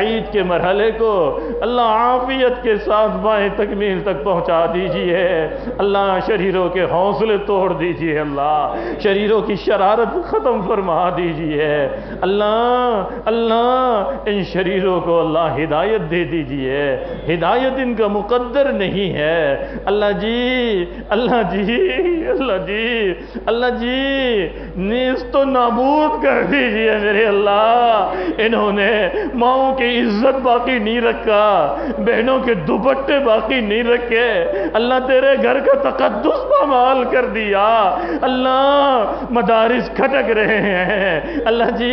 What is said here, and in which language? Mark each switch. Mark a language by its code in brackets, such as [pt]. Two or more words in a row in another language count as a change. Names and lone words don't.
[ur] عید کے مرحلے کو اللہ عافیت کے ساتھ بائیں تکمیل تک پہنچا دیجئے اللہ، شریروں کے حوصلے توڑ دیجئے اللہ، شریروں کی شرارت ختم فرما دیجئے اللہ ان شریروں کو اللہ ہدایت دے دیجئے، ہدایت ان کا مقدر نہیں ہے اللہ جی نیست و نابود کر دیجئے میرے اللہ۔ انہوں نے ماؤں کی عزت باقی نہیں رکھا، بہنوں کے دوپٹے باقی نہیں رکھے اللہ، تیرے گھر کا تقدس پامال کر دیا اللہ، مدارس کھٹک رہے ہیں اللہ جی،